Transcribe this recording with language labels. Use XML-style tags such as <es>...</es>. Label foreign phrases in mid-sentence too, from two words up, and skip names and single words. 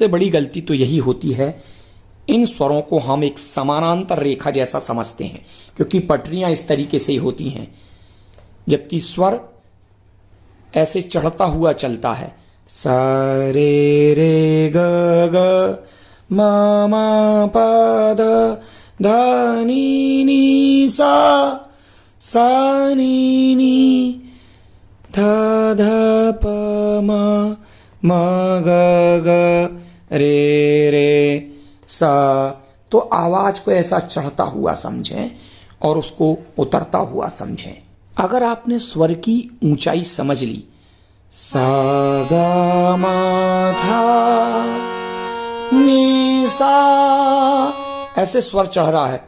<hi>बड़ी गलती तो यही होती है, इन स्वरों को हम एक समानांतर रेखा जैसा समझते हैं क्योंकि पटरियां इस तरीके से ही होती हैं, जबकि स्वर ऐसे चढ़ता हुआ चलता है। सा रे रे ग ग मा मा पा धा नी नी सा, सा नी नी धा धा प मा ग ग रे रे सा। तो आवाज को ऐसा चढ़ता हुआ समझें और उसको उतरता हुआ समझें। अगर आपने स्वर की ऊंचाई समझ ली, सा गा मा धा नी सा, ऐसे स्वर चढ़ रहा है।</hi>